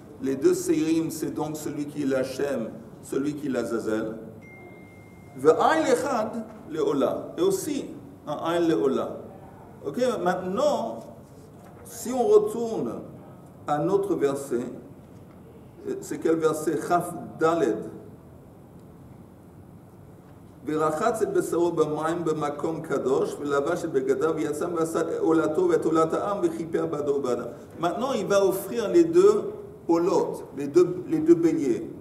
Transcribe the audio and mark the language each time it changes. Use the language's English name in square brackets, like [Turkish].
[French] Les deux seirim, c'est donc celui qui est l'Hachem, celui qui est l'Azazel. [Hebrew] Ve'aïl echad le'ola. [French] Et aussi un aïl le'ola. Ok, maintenant, si on retourne à notre verset, c'est quel verset? Chaf Daled. [Hebrew] ורחץ את בשרו במים במקום קדוש ולבש את בגדיו ויצא ועשה עולתו ואת עולת העם וכיפר בעדו ובעדם. [French] Maintenant, il va offrir les deux olotes, les deux béliers.